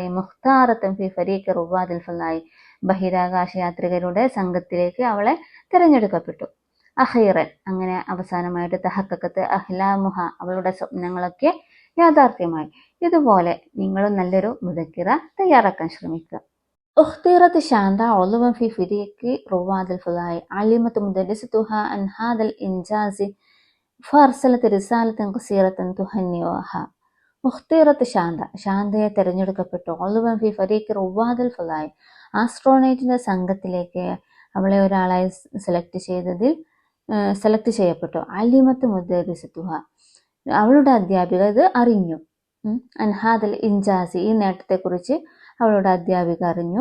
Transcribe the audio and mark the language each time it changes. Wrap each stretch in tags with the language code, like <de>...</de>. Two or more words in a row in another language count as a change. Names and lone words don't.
<ar>مختارة في فريق رواد الفضاء,</ar> <ml>ബഹിരാകാശ യാത്രികരുടെ സംഘത്തിലേക്ക് അവളെ തിരഞ്ഞെടുക്കപ്പെട്ടു. അഖീറൻ, അങ്ങനെ അവസാനമായിട്ട്</ml> <ar>تحققت أحلامها,</ar> <ml>അവളുടെ സ്വപ്നങ്ങളൊക്കെ യാഥാർത്ഥ്യമായി. ഇതുപോലെ നിങ്ങളും നല്ലൊരു മുദക്കിറ തയ്യാറാക്കാൻ ശ്രമിക്കുക.</ml> <ar>اختيرت شاندا عضوا في فريق رواد الفضاء. علمت مدرستها عن هذا الإنجاز فأرسلت رسالة قصيرة تهنئها. اختيرت شاندا,</ar> <ml>ശാന്തയെ തിരഞ്ഞെടുക്കപ്പെട്ടു.</ml> <ar>عضوا في فريق رواد الفضاء,</ar> <ml>ആസ്ട്രോനൈറ്റിന്റെ സംഘത്തിലേക്ക് അവളെ ഒരാളായി സെലക്ട് ചെയ്യപ്പെട്ടു.</ml> <ar>علمت مدرستها,</ar> <ml>അവളുടെ അധ്യാപിക ഇത് അറിഞ്ഞു.</ml> <ar>عن هذا الإنجاز,</ar> <ml>ഈ നേട്ടത്തെക്കുറിച്ച് അവളുടെ അധ്യാപിക അറിഞ്ഞു.</ml>